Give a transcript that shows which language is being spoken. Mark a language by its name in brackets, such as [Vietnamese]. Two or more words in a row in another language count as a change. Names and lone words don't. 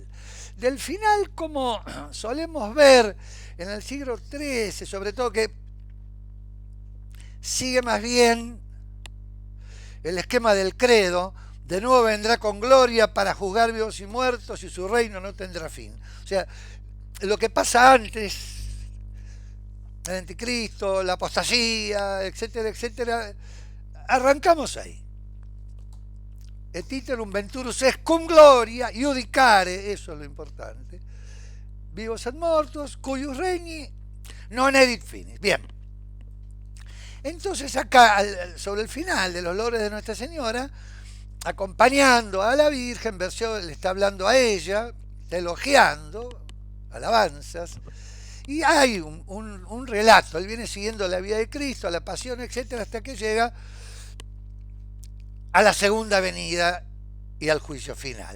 [Spanish] Del final, como solemos ver en el siglo XIII, sobre todo, que sigue más bien el esquema del credo: de nuevo vendrá con gloria para juzgar vivos y muertos, y su reino no tendrá fin. O sea, lo que pasa antes, el anticristo, la apostasía, etcétera, etcétera, arrancamos ahí. [Latin] Et iterum venturus est cum gloria iudicare, [Spanish] eso es lo importante, [Latin] vivos et mortos, cuius regni non edit finis. [Spanish] Bien, entonces acá, sobre el final de los Loores de Nuestra Señora, acompañando a la Virgen, Berceo le está hablando a ella, está elogiando, alabanzas, y hay un relato. Él viene siguiendo la vida de Cristo, la pasión, etcétera, hasta que llega a la segunda venida y al juicio final.